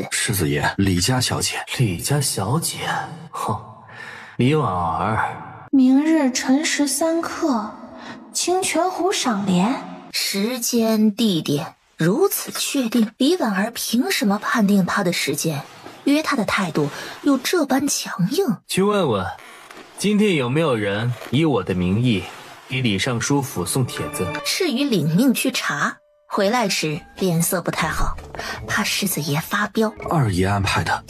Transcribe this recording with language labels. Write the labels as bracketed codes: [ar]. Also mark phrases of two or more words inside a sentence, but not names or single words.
[zh] 世子爷，李家小姐。李家小姐，哼，李婉儿。明日辰时3刻，清泉湖赏莲。时间地点如此確定，李婉兒憑什麼判定他的時間？約他的態度又這般強硬？去問問，今天有沒有人以我的名義給李尚書府送帖子？赤羽領命去查，回來時臉色不太好，怕世子爺發飆。二爺安排的。